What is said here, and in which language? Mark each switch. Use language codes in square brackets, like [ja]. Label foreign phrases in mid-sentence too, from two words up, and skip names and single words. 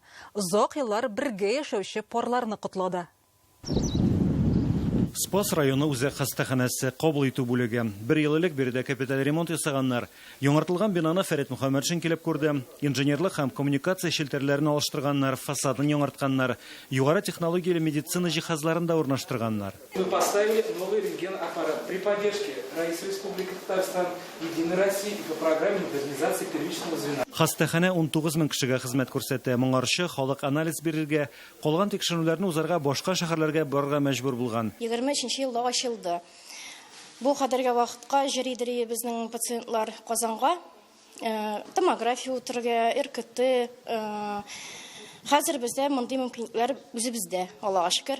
[tt] Озак еллар бергә яшәүче парларны котлады. Спас районы үзәк хастаханасы кабул итү бүлеге. Бер ел элек биредә капиталь ремонт ясаганнар. Яңартылган бинаны Фәрит Мөхәммәтшин килеп күрде. Инженерлык һәм коммуникация шелтәрләрен алыштырганнар, фасадын яңартканнар, югары технологияле медицина җиһазларын да урнаштырганнар. [ru] Мы поставили новый рентген-аппарат при поддержке Раисы Республики Татарстан, Единой России и по программе модернизации первичного звена. [tt] Хастахана 19 мең кешегә хезмәт күрсәтә. Моңарчы халык анализ бирергә, калган тикшерүләрне узарга башка шәһәрләргә барырга мәҗбүр булган. 23 елда ачылды. Бу хәзерге вакытка җиридери безнең пациентлар Казанга, томография үтергә, РКТ, хәзер бездә мондый мөмкинлекләр үзебездә, Аллага шөкер.